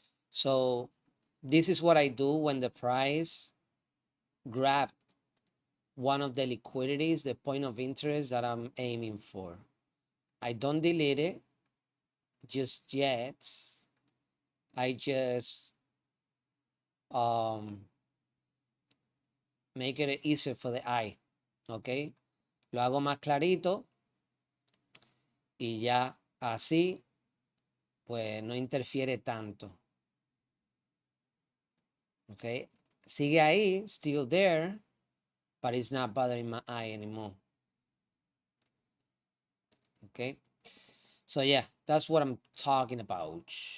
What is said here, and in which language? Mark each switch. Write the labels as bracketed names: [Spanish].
[English] So this is what I do when the price grab one of the liquidities, the point of interest that I'm aiming for. I don't delete it just yet. I just make it easier for the eye. [Spanish] ¿Ok? Lo hago más clarito y ya así pues no interfiere tanto. ¿Ok? [English] Sigue ahí, still there, but it's not bothering my eye anymore. Okay, so yeah, that's what I'm talking about.